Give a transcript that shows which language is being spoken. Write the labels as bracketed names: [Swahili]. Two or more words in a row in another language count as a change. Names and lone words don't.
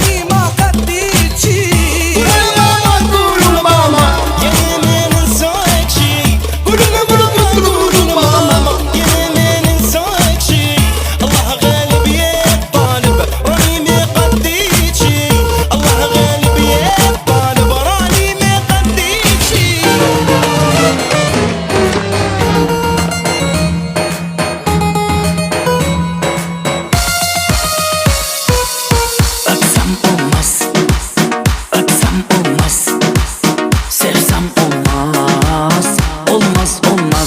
[Arabic] راني ما قديت شي قولوا لماما قولوا لماما يا ما ننساك شي قولوا لماما قولوا لماما يا ما ننساك شي الله غالب يا طالب راني ما قديت شي الله غالب يا طالب راني ما قديت شي [Turkish] Öpsem olmaz, öpsem olmaz, sevsem olmaz, olmaz olmaz.